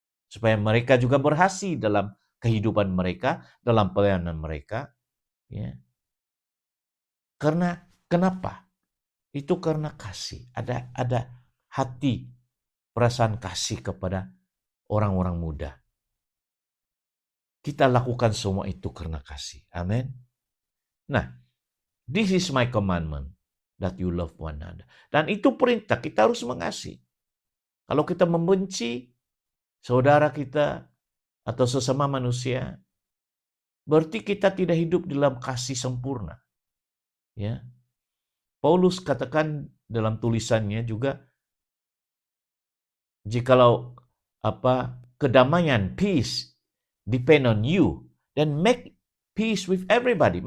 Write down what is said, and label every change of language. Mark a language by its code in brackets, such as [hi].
[id] Supaya mereka juga berhasil dalam kehidupan mereka, dalam pelayanan mereka. Ya. Kenapa? Itu karena kasih. Ada hati, perasaan kasih kepada orang-orang muda. Kita lakukan semua itu karena kasih. Amin. [en] Nah, this is my commandment, that you love one another. [id] Dan itu perintah, kita harus mengasihi. Kalau kita membenci saudara kita atau sesama manusia, berarti kita tidak hidup dalam kasih sempurna. Ya, Paulus katakan dalam tulisannya juga, jikalau kedamaian, [en] peace, depend on you, then make peace with everybody.